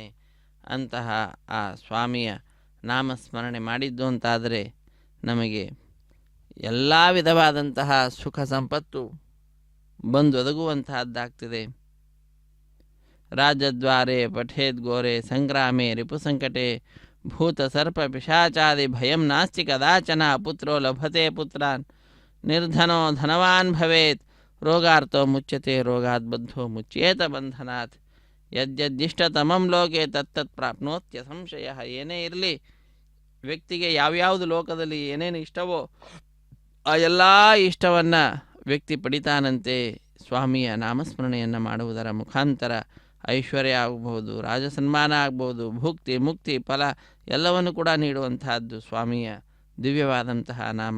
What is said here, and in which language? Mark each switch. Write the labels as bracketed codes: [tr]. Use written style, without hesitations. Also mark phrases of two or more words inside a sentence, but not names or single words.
[kn] ಅಂತಹ ಆ ಸ್ವಾಮಿಯ ನಾಮಸ್ಮರಣೆ ಮಾಡಿದ್ದು ಅಂತಾದರೆ ನಮಗೆ ಎಲ್ಲ ವಿಧವಾದಂತಹ ಸುಖ ಸಂಪತ್ತು ಬಂದೊದಗುವಂತಹದ್ದಾಗ್ತದೆ. [sa] ರಾಜದ್ವಾರೆ ಪಠೇದ್ ಘೋರೆ ಸಂಗ್ರಾಮೆ ರಿಪುಸಂಕಟೆ ಭೂತ ಸರ್ಪ ಪಿಶಾಚಾದಿ ಭಯಂ ನಾಸ್ತಿ ಕದಾಚನ. ಪುತ್ರೋ ಲಭತೆ ಪುತ್ರಾನ್ ನಿರ್ಧನೋ ಧನವಾನ್ ಭವೇತ್. ರೋಗಾರ್ಥೋ ಮುಚ್ಯತೆ ರೋಗಾತ್ ಬದ್ಧೋ ಮುಚ್ಯೇತ ಬಂಧನಾತ್. ಯದ್ಯದಿಷ್ಟತಮಂ ಲೋಕೆ ತತ್ತತ್ ಪ್ರಾಪ್ನೋತ್ಯ ಸಂಶಯ. [kn] ಏನೇ ಇರಲಿ, ವ್ಯಕ್ತಿಗೆ ಯಾವ್ಯಾವುದು ಲೋಕದಲ್ಲಿ ಏನೇನು ಇಷ್ಟವೋ ಆ ಎಲ್ಲ ಇಷ್ಟವನ್ನು ವ್ಯಕ್ತಿ ಪಡಿತಾನಂತೆ. ಸ್ವಾಮಿಯ ನಾಮಸ್ಮರಣೆಯನ್ನು ಮಾಡುವುದರ ಮುಖಾಂತರ ಐಶ್ವರ್ಯ ಆಗಬಹುದು, ರಾಜಸನ್ಮಾನ ಆಗ್ಬೋದು, ಭುಕ್ತಿ ಮುಕ್ತಿ ಫಲ ಎಲ್ಲವನ್ನು ಕೂಡ ನೀಡುವಂತಹದ್ದು ಸ್ವಾಮಿಯ ದಿವ್ಯವಾದಂತಹ ನಾಮ.